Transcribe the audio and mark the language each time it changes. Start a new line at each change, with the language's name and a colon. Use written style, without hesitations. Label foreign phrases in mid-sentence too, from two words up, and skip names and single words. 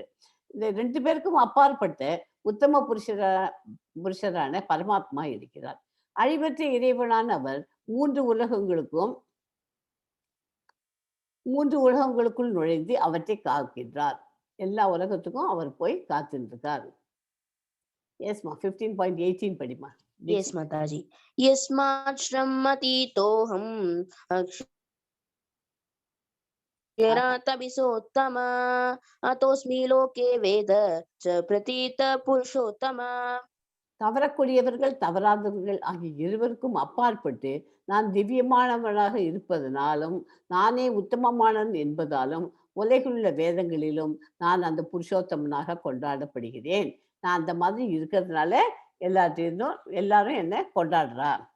Tamil: இந்த 2 பேருக்கும் அப்பாற்பட்ட உத்தம புருஷரான பரமாத்மா இருக்கிறார். அழிவற்ற இறைவனான அவர் 3 உலகங்களுக்குள் நுழைந்து அவற்றை காக்கின்றார். எல்லா உலகத்துக்கும் அவர் போய் காத்துருக்கார். எஸ்மா 15.18 படிமா.
English: Yes, Mataji.
Sanskrit: यस्मात् क्षरमतीतोऽहम् अक्षरादपि चोत्तमः अतोऽस्मि लोके वेदे च प्रथितः पुरुषोत्तमः.
Tamil: தவறக்கூடியவர்கள் தவறாதவர்கள் ஆகிய இருவருக்கும் அப்பாற்பட்டு நான் திவ்யமானவனாக இருப்பதனாலும் நானே உத்தமமானவன் என்பதாலும் உலகிலுள்ள வேதங்களிலும் நான் அந்த புருஷோத்தமனாக கொண்டாடப்படுகிறேன். நான் அந்த மாதிரி இருக்கிறதுனால எல்லாரும் என்ன கொண்டாடுறா.